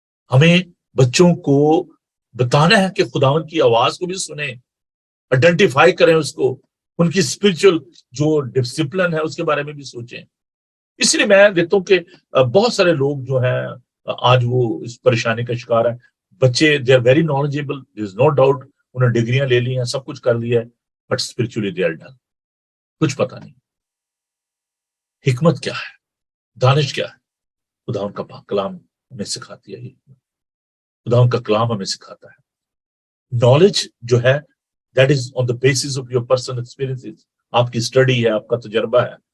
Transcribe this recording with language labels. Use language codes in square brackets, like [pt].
[ur] ہمیں بچوں کو بتانا ہے کہ خداوند کی آواز کو بھی سنیں، آئیڈینٹیفائی کریں اس کو، ان کی اسپرچل جو ڈسپلن ہے اس کے بارے میں بھی سوچیں. اس لیے میں دیکھتا ہوں کہ بہت سارے لوگ جو ہیں آج وہ اس پریشانی کا شکار ہیں. [en] بچے they are very knowledgeable, there is no doubt, [ur] انہوں نے ڈگریاں لے لی ہیں، سب کچھ کر لیا ہے، [en] But spiritually they are done. [ur] کچھ پتہ نہیں حکمت کیا ہے، دانش کیا ہے. خدا کا پاک کلام ہمیں سکھاتی ہے، خدا کا کلام ہمیں سکھاتا ہے. [en] knowledge جو ہے that is on the basis of your personal experiences, [ur] آپ کی اسٹڈی ہے، آپ کا تجربہ ہے.